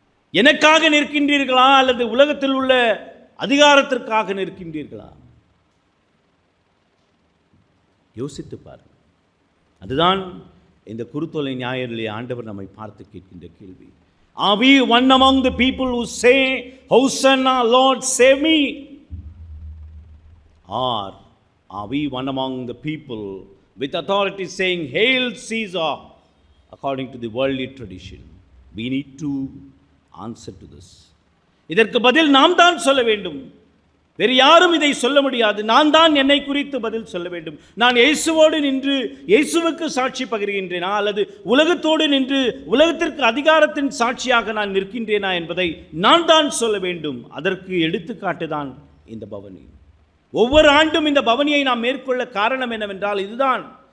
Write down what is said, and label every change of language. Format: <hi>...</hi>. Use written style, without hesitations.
<ta>எனக்காக நிற்கின்றீர்களா அல்லது உலகத்தில் உள்ள அதிகாரத்திற்காக நிற்கின்றீர்களா? யோசித்து பாருங்கள். அதுதான் இந்த குருத்தோலை ஞாயிறிலே ஆண்டவர் நம்மை பார்த்து கேட்கின்ற கேள்வி.</ta> <en>Are we one among the people who say, Hosanna, Lord, save me? Or are we one among the people with authority saying, Hail Caesar, according to the worldly tradition? We need to answer to this.</en> <ta>இதற்கு பதில் நாம் தான் சொல்ல வேண்டும். வேறு யாரும் இதை சொல்ல முடியாது. நான் தான் என்னை குறித்து பதில் சொல்ல வேண்டும். நான் இயேசுவோடு நின்று இயேசுவுக்கு சாட்சி பகிர்கின்றேனா அல்லது உலகத்தோடு நின்று உலகத்திற்கு அதிகாரத்தின் சாட்சியாக நான் நிற்கின்றேனா என்பதை நான் தான் சொல்ல வேண்டும். அதற்கு எடுத்துக்காட்டு தான் இந்த பவனி. ஒவ்வொரு ஆண்டும் இந்த பவனியை நாம் மேற்கொள்ள காரணம் என்னவென்றால் இதுதான்.</ta>